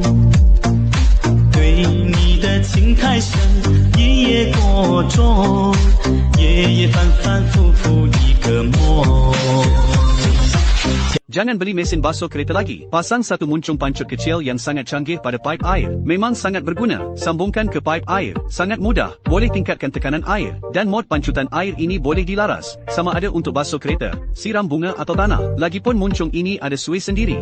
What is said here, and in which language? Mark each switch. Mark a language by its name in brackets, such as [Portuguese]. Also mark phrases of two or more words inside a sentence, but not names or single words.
[Chinese] 对你的情太深，一夜过重，夜夜反反复复一个梦。 [Malay] Jangan beli mesin basuh kereta lagi. Pasang satu muncung pancut kecil yang sangat canggih pada paip air. Memang sangat berguna. Sambungkan ke paip air. Sangat mudah. Boleh tingkatkan tekanan air. Dan mod pancutan air ini boleh dilaras. Sama ada untuk basuh kereta, siram bunga atau tanah. Lagipun muncung ini ada suis sendiri.